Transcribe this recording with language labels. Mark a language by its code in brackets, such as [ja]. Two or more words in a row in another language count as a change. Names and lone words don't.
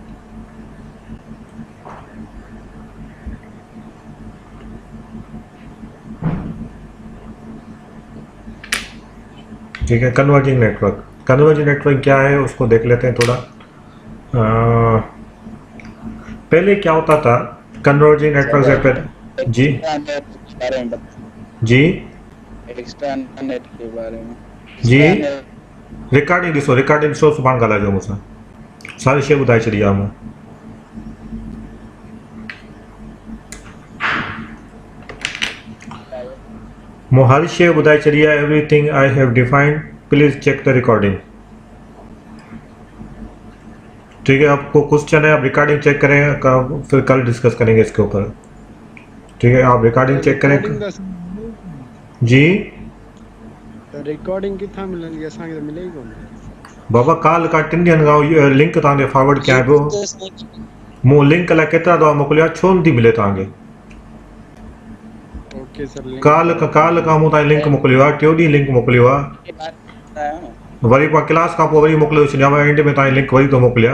[hi] ठीक है, [en] converging network, converging network [hi] क्या है उसको देख लेते हैं थोड़ा। पहले क्या होता था [en] converging network [hi] से पहले? जी जी [en] extra net [hi] के बारे में [sd] जी, रिकॉर्डिंग ॾिसो सुभाणे ॻाल्हाइजो मूंसां, सारी शइ ॿुधाए छॾी आहे मूं। मूं हर शइ ॿुधाए छॾी आहे, [en] everything I have defined, please check the recording. [hi] ठीक है, आपको क्वेश्चन है, आप रिकॉर्डिंग चेक करें, फिर कल डिस्कस करेंगे इसके ऊपर। ठीक है, आप रिकॉर्डिंग चेक करें। जी [sd] रिकॉर्डिंग किथां मिलंदी असांखे त मिले ई कोन। बाबा काल का 3 ॾींहंनि खां लिंक तव्हांखे फॉरवर्ड कयां पियो, मूं लिंक लाइ केतिरा दफ़ा मोकिलिया, छो नथी मिले तव्हांखे? [en] okay sir, [sd] काल खां मूं तव्हांखे लिंक मोकिलियो आहे, टियों ॾींहुं लिंक मोकिलियो आहे, वरी पोइ क्लास खां पोइ वरी मोकिलियो छॾियां, एंड में तव्हांखे लिंक वरी थो मोकिलियां।